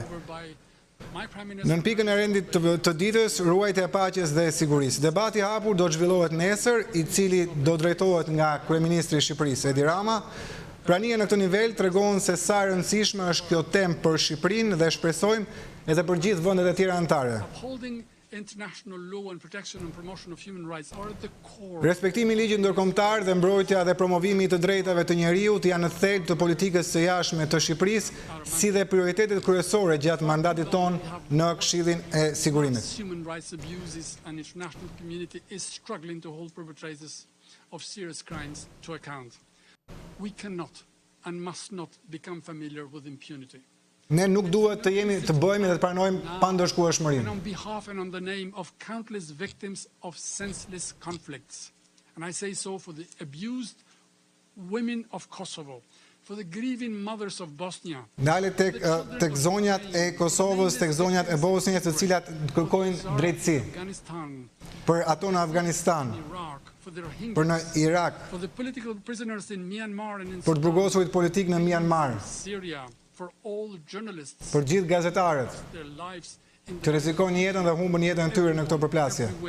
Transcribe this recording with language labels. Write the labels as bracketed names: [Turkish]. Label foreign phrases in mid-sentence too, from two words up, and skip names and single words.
[Albanian] Në pikën e rendit të ditës, ruajtja e paqes dhe sigurisë. Debati I hapur do të zhvillohet nesër, I cili do drejtohet nga kryeministri I Shqipërisë Edi Rama. Prania në këtë nivel tregon se sa e rëndësishme është kjo temë për Shqipërinë dhe shpresojmë edhe për gjithë vendet e tjera anëtare. [English] International law and protection and promotion of human rights are at the core. [Albanian] Respektimi I ligjit ndërkombëtar dhe mbrojtja dhe promovimi I të drejtave të njerëzit janë në thelb të politikës së jashtme të Shqipërisë, si dhe prioritetet kryesore gjatë mandatit ton në Këshillin e Sigurimit. [English] Human rights abuses and international community is struggling to hold perpetrators of serious crimes to account. We cannot and must not become familiar with impunity. [Albanian] Ne nuk duhet të bëjmë dhe të pranojmë pandëshkueshmërinë. [English] On behalf and on the name of countless victims of senseless conflicts, and I say so for the abused women of Kosovo, for the grieving mothers of Bosnia. [Albanian] Ndalet tek zonjat e Kosovës, tek zonjat e Bosnjës, të cilat kërkojnë drejtësi. Për ato në Afganistan, për në Irak, për të burgosurit politik në Myanmar, për gjithë gazetarët që rrezikojnë jetën dhe humbën jetën e tyre në këto përplasje.